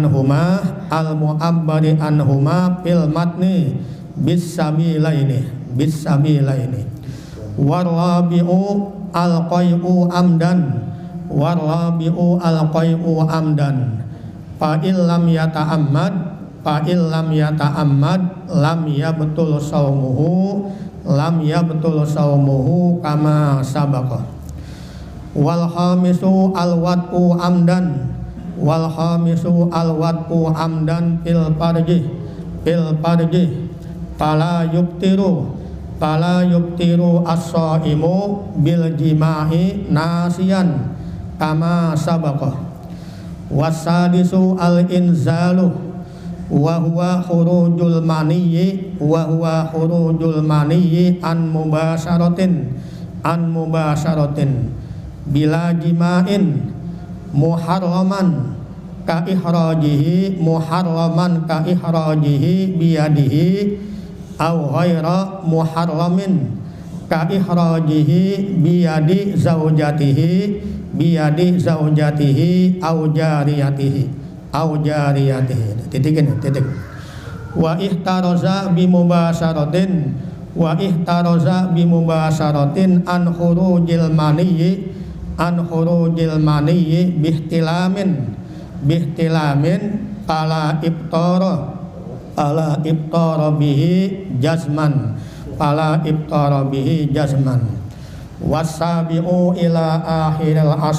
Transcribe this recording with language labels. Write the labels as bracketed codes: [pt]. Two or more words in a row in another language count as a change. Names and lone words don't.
[ar] عنهما في المتن بالسبيلين والرابع القيء عمدا فإن لم يتعمد لم يبطل صومه كما سبق. والخامس الوطء عمدا في الفرج فلا يفطر الصائم بالجماع ناسيا كما سبق. والسادس الإنزال وهو خروج المني عن مباشرة بلا جماع محرما كإخراجه بيده أو غير محرم كإخراجه بيد زوجته أو جاريته. Titik. واحترز بمباشرة واحترز بمباشرة عن خروج المني باحتلام فلا إفطار به جزما والسابع إلى آخر